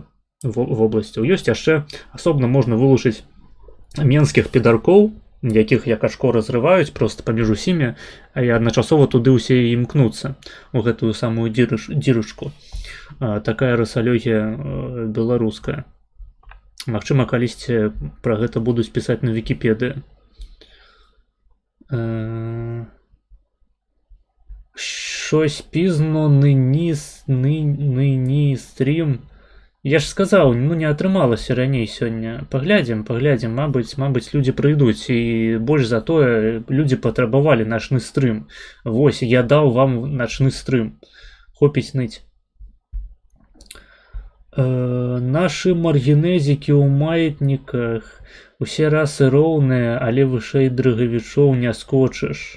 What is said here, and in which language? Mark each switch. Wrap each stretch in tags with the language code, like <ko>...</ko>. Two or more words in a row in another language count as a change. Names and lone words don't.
<be>Ёсць яшчэ асобна можна вылучыць менскіх педаркоў, якіх як ачко разрываюць проста паміж усімі, а і адначасова туды ўсе і імкнуцца у гэтую самую дзірачку. Такая расалёгія беларуская. Магчыма, калісьці пра гэта будуць пісаць на Вікіпедыі.</be> <uk>Щось пізно, нині стрім.</uk> <be>Я ж сказаў, ну не атрымалася раней сёння. Паглядзім, мабыць, людзі прыйдуць, і больш за тое, людзі патрабавалі начны стрым. Вось, я даў вам начны стрым. Хопіць ныць. Нашы маргінезікі ў маятніках, усе расы роўныя, але вышэй дрыгавічоў не скочыш.</be>